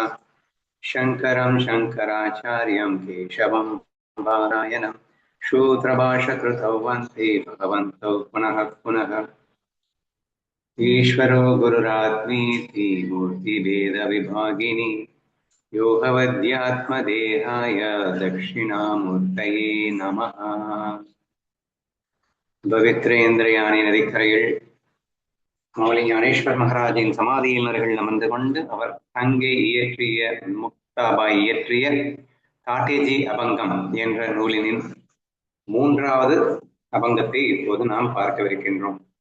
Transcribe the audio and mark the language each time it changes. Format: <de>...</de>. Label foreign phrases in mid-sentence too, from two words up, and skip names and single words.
<sa>शङ्करं शङ्कराचार्यं केशवं नारायणं शूद्रभाषकृतौ वन्दे भगवन्तौ पुनः पुनः। ईश्वरो गुरुरात्मीति मूर्तिभेदविभागिनि योगवद्यात्मदेहाय दक्षिणामूर्तये नमः।</sa> <ta>பவித்ரேந்திரயானி நதிக்கரையில் மௌலி ஞானேஸ்வர் மகாராஜின் சமாதியில் அருகில் அமர்ந்து கொண்டு அவர் தங்கை இயற்றிய முக்தாபாய் இயற்றிய காட்டேஜி அபங்கம் என்ற நூலினின் 3வது அபங்கத்தை இப்போது நாம் பார்க்கவிருக்கின்றோம்.</ta>